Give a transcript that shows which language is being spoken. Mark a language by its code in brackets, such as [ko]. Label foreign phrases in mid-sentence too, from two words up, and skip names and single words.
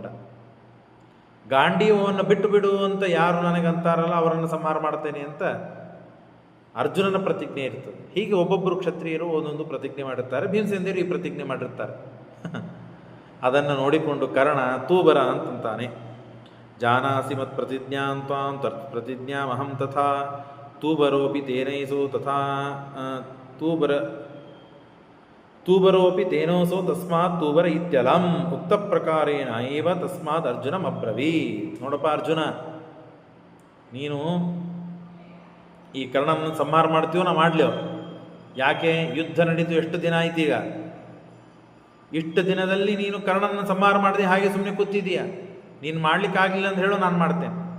[kn] ಗಾಂಡೀವವನ್ನು ಬಿಟ್ಟು ಬಿಡು ಅಂತ ಯಾರು ನನಗಂತಾರಲ್ಲ ಅವರನ್ನು ಸಂಹಾರ ಮಾಡ್ತೇನೆ ಅಂತ ಅರ್ಜುನನ ಪ್ರತಿಜ್ಞೆ ಇರ್ತದೆ. ಹೀಗೆ ಒಬ್ಬೊಬ್ಬರು ಕ್ಷತ್ರಿಯರು ಒಂದೊಂದು ಪ್ರತಿಜ್ಞೆ ಮಾಡಿರ್ತಾರೆ. ಭೀಮಸೇನ ದೇವರು ಈ ಪ್ರತಿಜ್ಞೆ ಮಾಡಿರ್ತಾರೆ. ಅದನ್ನು ನೋಡಿಕೊಂಡು ಕರ್ಣ ತೂಬರ ಅಂತಂತಾನೆ. [sa] ಜಾನಾಸಿ ಮತ್ ಪ್ರತಿಜ್ಞಾಂತ್ವಾಂ ತತ್ ಪ್ರತಿಜ್ಞಾಮಹಂ ತಥಾ ತೂಬರೋಪಿ ತೇನೈಸೋ ತಥಾ ತೂಬರೋಪಿ ತೇನೋಸೋ ತಸ್ಮಾತ್ ತೂಬರ ಇತ್ಯಲಂ ಉಕ್ತ ಪ್ರಕಾರೇಣ ಏವ ತಸ್ಮಾತ್ ಅರ್ಜುನಂ ಅಬ್ರವೀತ್. [kn] ನೋಡಪ್ಪ ಅರ್ಜುನ, ನೀನು ಈ ಕರ್ಣನ ಸಂಹಾರ ಮಾಡ್ತೀವೋ ನಾ ಮಾಡ್ಲೇವು, ಯಾಕೆ ಯುದ್ಧ ನಡೀತು ಎಷ್ಟು ದಿನ ಆಯ್ತು, ಈಗ ಇಷ್ಟು ದಿನದಲ್ಲಿ ನೀನು ಕರ್ಣನ ಸಂಹಾರ ಮಾಡಿದೆ, ಹಾಗೆ ಸುಮ್ಮನೆ ಕೂತಿದೀಯ, ನೀನು ಮಾಡ್ಲಿಕ್ಕಾಗಲಿಲ್ಲ ಅಂತ ಹೇಳು, ನಾನು ಮಾಡ್ತೇನೆ.